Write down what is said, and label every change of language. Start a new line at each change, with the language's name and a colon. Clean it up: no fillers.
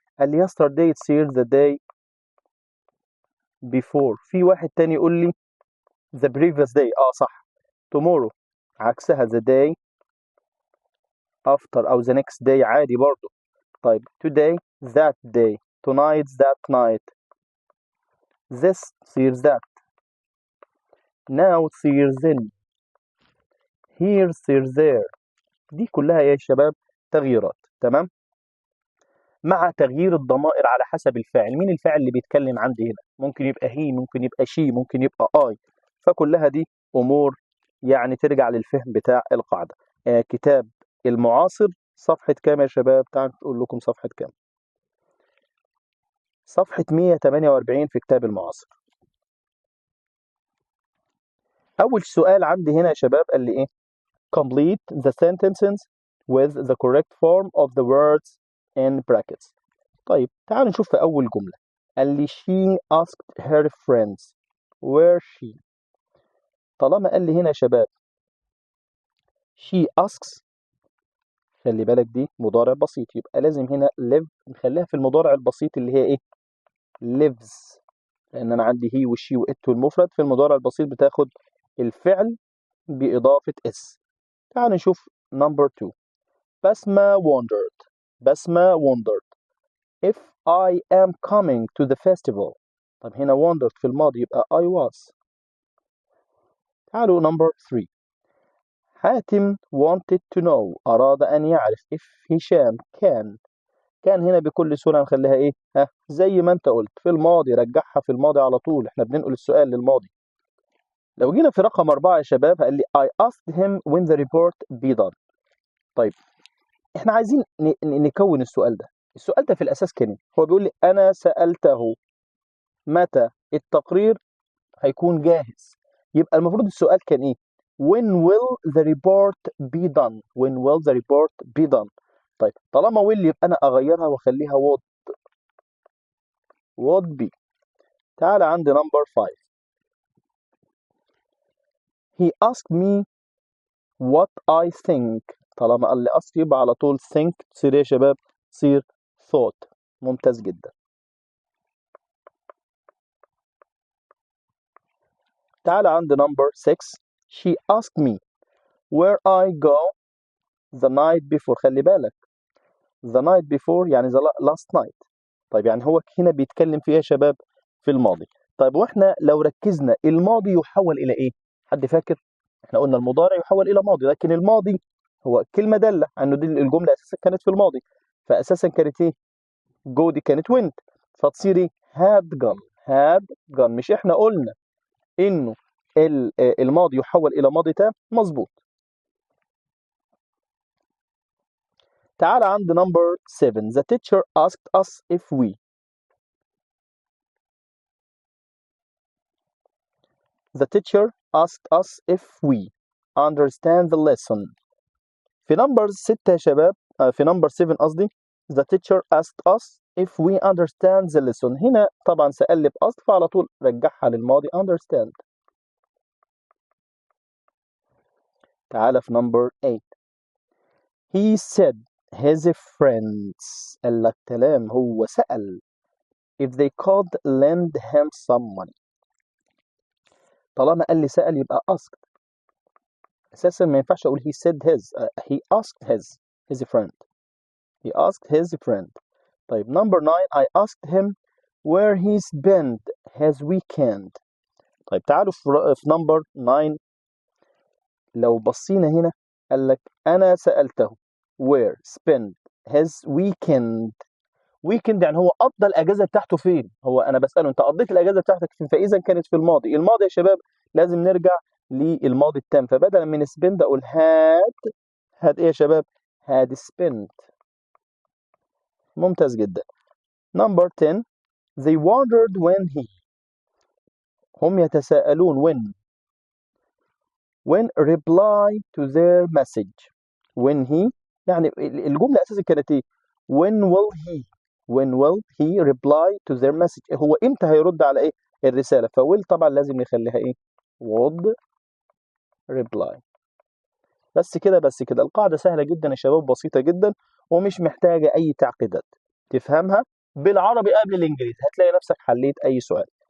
Arabic: قال لي
English: yesterday
Arabic: تصير
English: the day before.
Arabic: في واحد تاني يقول لي
English: the previous day.
Arabic: صح.
English: tomorrow
Arabic: عكسها
English: the day after او the next day
Arabic: عادي برضو.
English: طيب today that day، tonight that night، this
Arabic: تصير
English: that، now تصير then، here تصير there.
Arabic: دي كلها يا شباب تغييرات. تمام. مع تغيير الضمائر على حسب الفاعل. مين الفاعل اللي بيتكلم عندي هنا؟ ممكن يبقى هي، ممكن يبقى شي، ممكن يبقى اي. فكلها دي امور يعني ترجع للفهم بتاع القاعده. كتاب المعاصر صفحه كام يا شباب؟ تعالوا اقول لكم صفحه كام. صفحه 148 في كتاب المعاصر. اول سؤال عندي هنا يا شباب قال لي ايه؟
English: complete the sentences with the correct form of the words in brackets.
Arabic: طيب تعالوا نشوف في أول جملة. قال لي
English: she asked her friends where she.
Arabic: طالما قال لي هنا يا شباب
English: she asks،
Arabic: خلي بالك دي مضارع بسيط، يبقى لازم هنا live نخليها في المضارع البسيط اللي هي ايه؟ lives. لأن أنا عندي هي والشي وإت والمفرد في المضارع البسيط بتاخد الفعل بإضافة اس. تعال نشوف number 2. بسمة wondered.
English: بسمة wondered if I am coming to the festival.
Arabic: طب هنا wondered في الماضي يبقى
English: I was.
Arabic: تعالوا number 3. حاتم
English: wanted to know،
Arabic: أراد أن يعرف if هشام كان هنا بكل سهولة نخليها إيه؟ زي ما أنت قلت في الماضي، رجعها في الماضي على طول، إحنا بننقل السؤال للماضي. لو جينا في رقم 4 يا شباب قال لي
English: I asked him when the report be done.
Arabic: طيب إحنا عايزين نكون السؤال ده. السؤال ده في الأساس كان إيه؟ هو بيقول لي أنا سألته متى التقرير هيكون جاهز. يبقى المفروض السؤال كان ايه؟
English: when will the report be done. when will the report be done.
Arabic: طيب طالما will يبقى انا اغيرها واخليها
English: would be.
Arabic: تعال عندي number 5.
English: he asked me what I think.
Arabic: طالما قال لي ask يبقى على طول think تصير يا شباب؟ تصير thought. ممتاز جدا. تعال عندي number 6.
English: she asked me where I go the night before.
Arabic: خلي بالك
English: the night before
Arabic: يعني
English: the last night.
Arabic: طيب يعني هو هنا بيتكلم في ايه يا شباب؟ في الماضي. طيب واحنا لو ركزنا الماضي يحول الى ايه؟ حد فاكر؟ احنا قلنا المضارع يحول الى ماضي، لكن الماضي هو كلمه داله انه دي الجمله اساسا كانت في الماضي، فاساسا كانت ايه؟ جو دي كانت went، فتصير ايه؟
English: had gone. had gone.
Arabic: مش احنا قلنا انه الماضي يحول الى ماضي تام؟ مظبوط. تعال عند number 7.
English: the teacher asked us if we. The teacher asked us if we understand the lesson.
Arabic: في number 6 يا شباب، في number 7 قصدي.
English: The teacher asked us if we understand the lesson.
Arabic: هنا طبعا سأل لي بأصل فعلى طول رجعها للماضي understand. تعال في number 8.
English: He said his friends.
Arabic: قال لك كلام، هو سأل
English: if they could lend him some money.
Arabic: طالما قال لي سأل يبقى asked. أساسا ما ينفعش أقول
English: he said his. he asked his friend. He asked his friend. طيب number 9. I asked him where he spent his weekend.
Arabic: طيب تعالوا في number 9. لو بصينا هنا قال لك أنا سألته
English: where spend his weekend.
Arabic: weekend يعني هو قضى الأجازة بتاعته فين؟ هو أنا بسأله أنت قضيت الأجازة بتاعتك فين؟ فإذا كانت في الماضي، الماضي يا شباب لازم نرجع للماضي التام، فبدلا من spend أقول had إيه يا شباب؟
English: had spent.
Arabic: ممتاز جدا.
English: Number 10 they wondered when he.
Arabic: هم يتساءلون
English: when reply to their message.
Arabic: when he يعني الجملة أساسا كانت إيه؟
English: when will he reply to their message.
Arabic: هو إمتى هيرد على إيه؟ الرسالة. فwill طبعا لازم نخليها إيه؟
English: would reply.
Arabic: بس كده بس كده. القاعدة سهلة جدا يا شباب، بسيطة جدا ومش محتاجة أي تعقيدات. تفهمها بالعربي قبل الإنجليزي هتلاقي نفسك حليت أي سؤال.